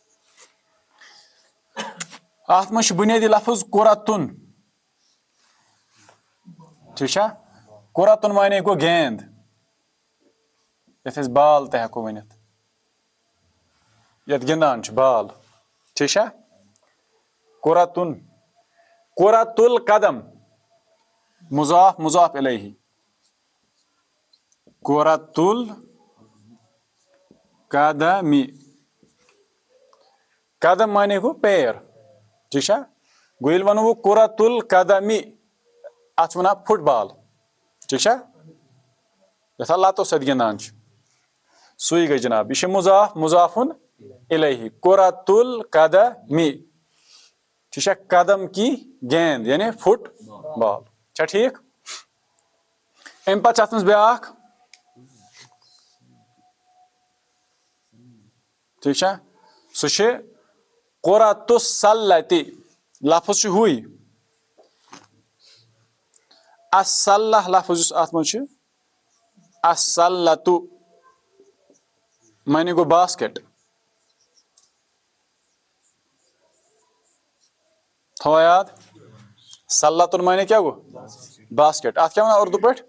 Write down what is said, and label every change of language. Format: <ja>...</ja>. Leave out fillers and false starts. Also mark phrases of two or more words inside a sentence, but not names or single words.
<ks>اتھ منٛز چھُ بُنیٲدی لفظ کرۃن ٹھیک چھا کرۃن معنی گوٚو گیند یتھ أسۍ بال تہِ ہٮ۪کو ؤنِتھ یتھ گِنٛدان چھِ بال ٹھیک چھا کرۃن</ks> <ar>کرۃ القدم</ar> <ks>مضاف مضاف الیہ</ks> <ar>کرۃ القدم</ar> <ks>قدم معنی گوٚو پیر ٹھیک چھا گوٚو ییٚلہِ ونو بہٕ کرۃ القدم اتھ چھِ ونان فٹ بال ٹھیک چھا یتھ لتو سۭتۍ گِنٛدان چھِ سُے گٔے جناب یہِ چھُ مضاف مضاف الیہ</ks> <ar>کرۃ القدم</ar> <ks>ٹھیک چھا</ks> <ur>قدم کی گیند یعنی فٹ بال</ur> <ks>چھا ٹھیک امہِ پتہٕ چھِ اتھ منٛز بیٛاکھ ٹھیک چھا سُہ چھُ</ks> <ar>کرۃ السلۃ</ar> <ks>لفظ چھُ ہوے السلہ لفظ یُس اتھ منٛز چھُ السلۃ معنی گوٚو باسکٹ تھاو یاد سلاتُن معنی کیا گو باسکٹ. اتھ کیا ونان اردو پٲٹھۍ؟</ks>